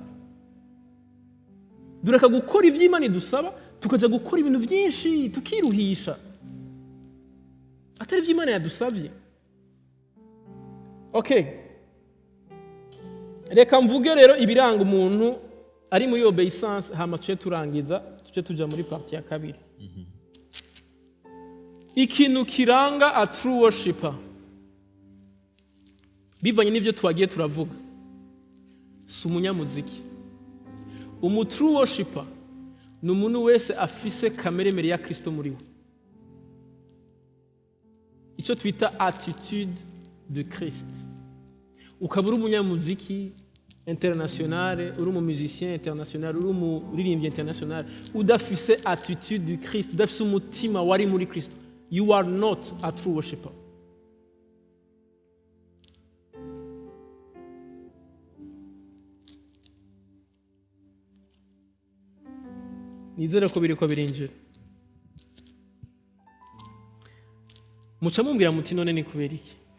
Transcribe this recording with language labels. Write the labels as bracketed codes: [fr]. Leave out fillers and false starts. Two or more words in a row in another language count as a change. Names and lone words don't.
[rn] Dureka gukora ivy'Imana idusaba tukaja gukora ibintu byinshi tukiruhisha atari ivy'Imana yadusabye. Okay, reka mvuge rero ibiranga umuntu ari muri obedience, hama tuce turangiza tuce tuja muri parti ya kabiri. Ikintu kiranga [en] a true worshiper [rn] bivanye n'ivyo twagiye turavuga, si umunyamuziki. [en] True worshiper [rn] ni umuntu wese afise kameremere ya Kristo muri we, icyo twita [fr] attitude de Christ. [rn] Ukaba uri umunyamuziki international, uri umusicien international, uri umuririmbyi international, udafise [fr] attitude de Christ, [rn] udafise umutima wari muri Kristo, [en] you are not a true worshiper. [rn] Nizere ko biriko birinjira. Muca mumbwira muti none ni kubera iki?